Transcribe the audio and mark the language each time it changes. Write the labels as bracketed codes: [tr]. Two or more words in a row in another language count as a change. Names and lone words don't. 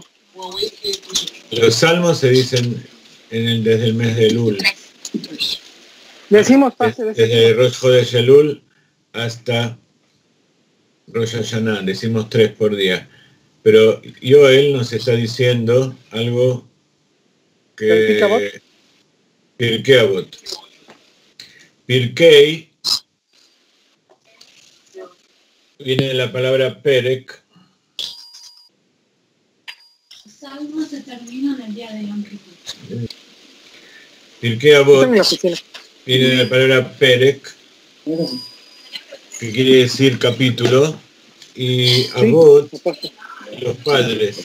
[es] Los salmos se dicen desde el mes de Elul. Decimos pase desde Rosh Chodesh Elul hasta Rosh Hashanah, decimos 3 por día. Pero Yoel nos está diciendo algo que... Pirkei Avot. Pirkei viene de la palabra Perek. Los salmos se terminan el día de Yom Kippur. Pirkei Avot viene de la palabra Perek, que quiere decir capítulo, y Avot, los padres.